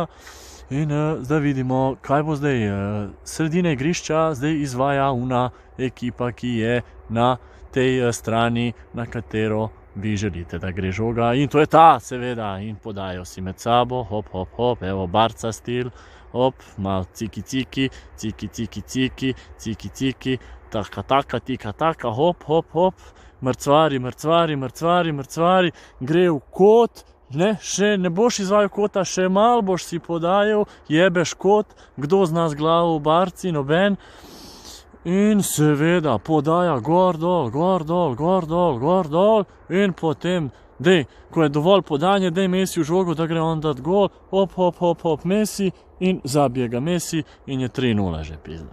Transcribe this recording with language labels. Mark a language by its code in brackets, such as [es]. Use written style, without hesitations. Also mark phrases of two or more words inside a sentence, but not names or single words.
[sl] In zdaj vidimo, kaj bo zdaj. Sredine igrišča zdaj izvaja una ekipa, ki je na tej strani, na katero vi želite, da gre žoga. In to je ta, seveda. In podajo si med sabo, hop, hop, hop, evo, Barca stil. Hop, malo ciki, ciki, ciki, ciki, ciki, ciki, ciki, taka, taka, tika, taka, hop, hop, hop, mrcvari, mrcvari, mrcvari, mrcvari, gre v kot, ne, še ne boš izvajal kota, še malo boš si podajal, jebeš kot, kdo zna z glavo v Barci, noben. In seveda podaja gor, dol, gor, dol, gor, dol, gor, dol in potem dej, ko je dovolj podanje, dej Messi v žogo, da gre on dat gol, hop, hop, hop, hop, Messi in zabije ga Messi in je 3-0 že pizda.